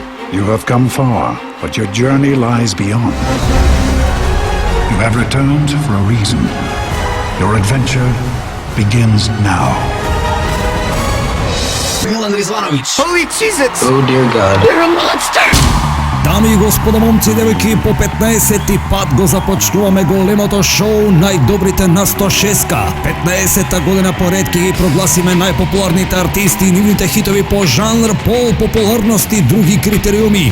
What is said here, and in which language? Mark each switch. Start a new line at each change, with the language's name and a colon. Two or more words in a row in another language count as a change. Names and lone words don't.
English: You have come far, but your journey lies beyond. You have returned for a reason. Your adventure begins now. Milan Rizvanović. Holy Jesus! Oh dear God. You're a monster!
Macedonian: Дами и господа, момци и девојки, по 15-ти пат го започнуваме големото шоу Најдобрите на 106-ка. 15-та година поред ќе ги прогласиме најпопуларните артисти и нивните хитови по жанр, пол, популарност и други критериуми.